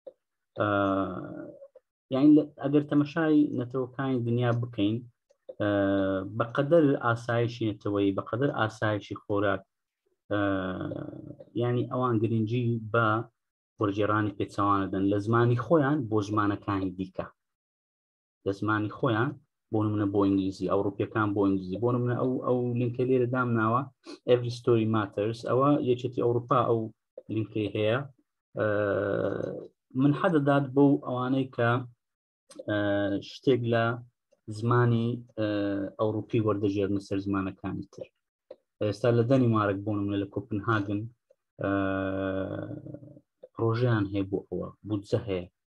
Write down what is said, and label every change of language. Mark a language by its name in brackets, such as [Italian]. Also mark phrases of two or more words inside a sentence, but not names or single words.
[Central Kurdish] یعنی ئەگەر تەمەشای نەتەوەکانی دنیا بکەین بەقەدەر ئاسایشی نەتەوەیی بەقەدەر ئاسایشی خۆراک یعنی ئەوان گرنگی بە وەرگێڕانی پێچەوانە دەن لە زمانی خۆیان بۆ زمانەکانی دیکە لە زمانی خۆیان بۆ نمونە بۆ ئینگلیزی ئەوروپیەکان بۆ ئینگلیزی بۆ نمونە ئەو لینکە لێرە دامناوە [English] every story matters [Central Kurdish] ئەوە یەکێتی ئەوروپا ئەو لینکەی هەیە من حەدەدات بۆ ئەوانەی کە شتێک لە زمانی ئەوروپی وەردەژێرنە سەر زمانەکانی تر. ئێستا لە دەنیمارک بۆ نمونە لە کۆپنهاگن پرۆژەیان هەیە بۆ ئەوە، بودجە هەیە.